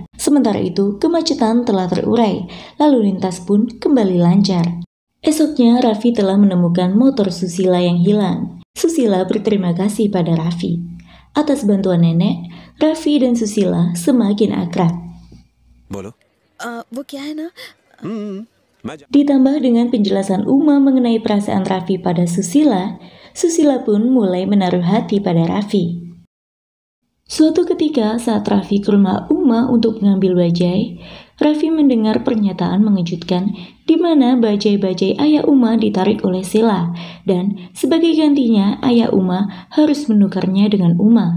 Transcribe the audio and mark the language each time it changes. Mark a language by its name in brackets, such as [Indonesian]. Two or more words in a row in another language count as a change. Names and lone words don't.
[Indonesian] Sementara itu kemacetan telah terurai, lalu lintas pun kembali lancar. Esoknya Raffi telah menemukan motor Susila yang hilang. Susila berterima kasih pada Raffi. Atas bantuan nenek, Raffi dan Susila semakin akrab. [Hindi] वो क्या है ना [Indonesian] Ditambah dengan penjelasan Uma mengenai perasaan Raffi pada Susila, Susila pun mulai menaruh hati pada Raffi. Suatu ketika saat Raffi ke rumah Uma untuk mengambil bajai, Raffi mendengar pernyataan mengejutkan di mana bajai-bajai ayah Uma ditarik oleh Sila dan sebagai gantinya ayah Uma harus menukarnya dengan Uma.